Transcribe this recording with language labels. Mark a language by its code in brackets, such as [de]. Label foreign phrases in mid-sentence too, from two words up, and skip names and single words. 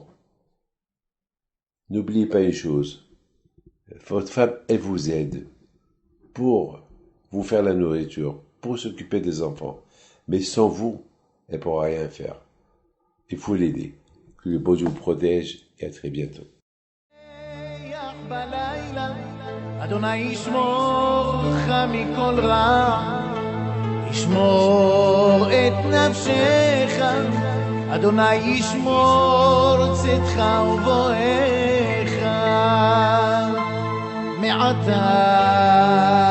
[fr] N'oubliez pas une chose. Votre femme, elle vous aide pour vous faire la nourriture, pour s'occuper des enfants. Mais sans vous, elle pourra rien faire. Il faut l'aider. Que le bon Dieu vous protège et à très bientôt. [he] אדוני ישמור לך מכל רע, ישמור את נפשך, אדוני ישמור צאתך ובואך מעתה